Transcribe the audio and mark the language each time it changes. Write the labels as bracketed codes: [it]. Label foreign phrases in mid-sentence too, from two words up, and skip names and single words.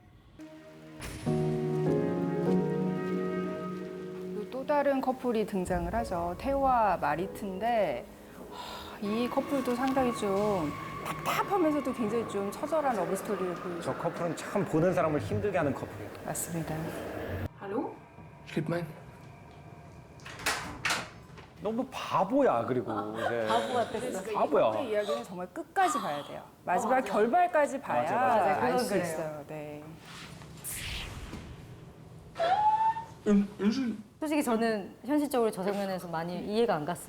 [ko] 또 다른 커플이 등장을 하죠. 테오와 마리트인데 이 커플도 상당히 좀 답답하면서도 굉장히 좀 처절한 러브 스토리를 보여줘. 저 커플은 참 보는 사람을 힘들게 하는 커플이에요. 맞습니다. [no] Slipp meg inn. [ko] 너무 바보야. 그리고 이제 바보 같았어. 바보야. 커플의 이야기는 정말 끝까지 봐야 돼요. 마지막 결말까지 봐야 맞아. 알 그건 수 그래요. 있어요. 네. 솔직히 저는 현실적으로 저 장면에서 많이 이해가 안 갔어요.